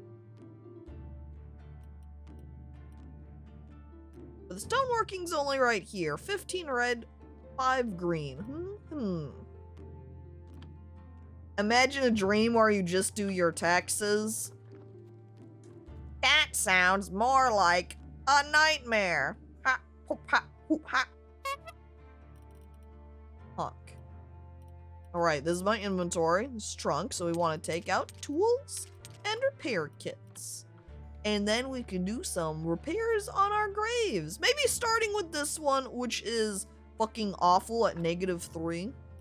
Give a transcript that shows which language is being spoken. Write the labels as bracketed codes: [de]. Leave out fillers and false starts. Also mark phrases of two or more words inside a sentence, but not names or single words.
[en] But the stoneworking's only right here. 15 red, 5 green. Imagine a dream where you just do your taxes. That sounds more like a nightmare. Ha, hoop, ha, hoop, ha. Honk. Alright, this is my inventory. This is trunk, so we want to take out tools and repair kits. And then we can do some repairs on our graves. Maybe starting with this one, which is fucking awful at -3.